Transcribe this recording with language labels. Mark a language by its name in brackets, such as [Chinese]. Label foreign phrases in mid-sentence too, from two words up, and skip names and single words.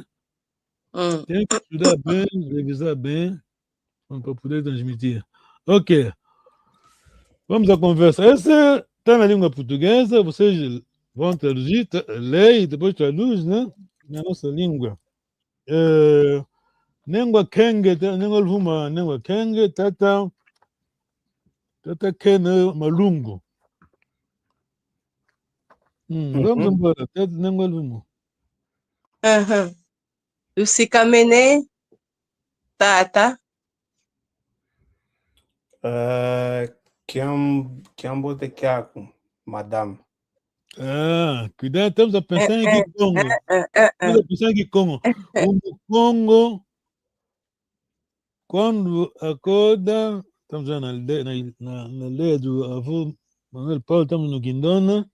[Portuguese] Tem que estudar bem, revisar bem, para poder transmitir. Ok, vamos à conversa. Essa está na língua portuguesa, vocês vão traduzir, ler e depois traduz, né? Na nossa língua. [Kongo] Nengwa kenge, nengwa luvuma, nengwa kenge, tata kene malungu. [Portuguese] Vamos embora, [Kongo] tata nengwa luvuma. Usikamene, tata. Kiambote Kiaku, madame. [Portuguese] Cuidado, estamos a pensar em Kikongo. Estamos a pensar em Kikongo. O Congo, quando acorda, estamos já na aldeia do avô Manuel Paulo, estamos no Guindona.